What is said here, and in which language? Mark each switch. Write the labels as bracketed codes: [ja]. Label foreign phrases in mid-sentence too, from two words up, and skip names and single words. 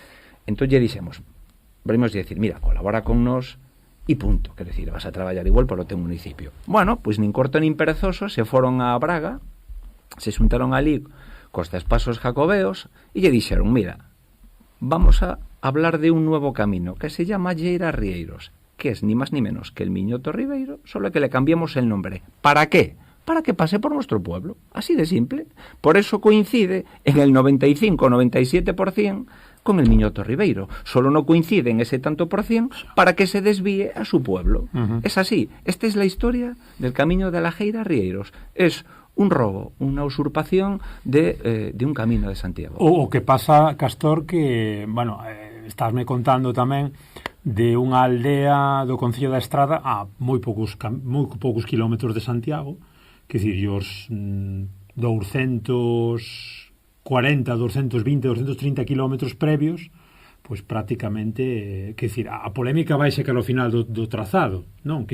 [gl] Entón lle dixemos, [es] volvemos a decir, [gl] mira, colabora con nós, e punto, quer decir, vas a traballar igual polo teu municipio. Bueno, pois nin corto nin perezoso se foron a Braga, se xuntaron ali cos despasos jacobeos e lle dixeron, [es] mira, vamos a hablar de un nuevo camino que se llama Lleira Rieiros, que es ni más ni menos que el Miñoto Ribeiro, solo que le cambiemos el nombre. ¿Para qué? Para que pase por nuestro pueblo, así de simple. Por eso coincide en el 95-97% con el Miñoto Ribeiro. Solo no coincide en ese tanto por cien para que se desvíe a su pueblo. Es así. Esta es la historia del camino de la Lleira Rieiros. Es un robo, [gl] unha usurpación [es] de un camino de Santiago. [gl] O que pasa, Castor, que, bueno, estásme contando tamén de unha aldea do Concello da Estrada a moi poucos kilómetros de Santiago, que dicir, os 240, 220, 230 kilómetros previos, pois prácticamente, que dicir, a polémica vai ser que ao final do trazado, non?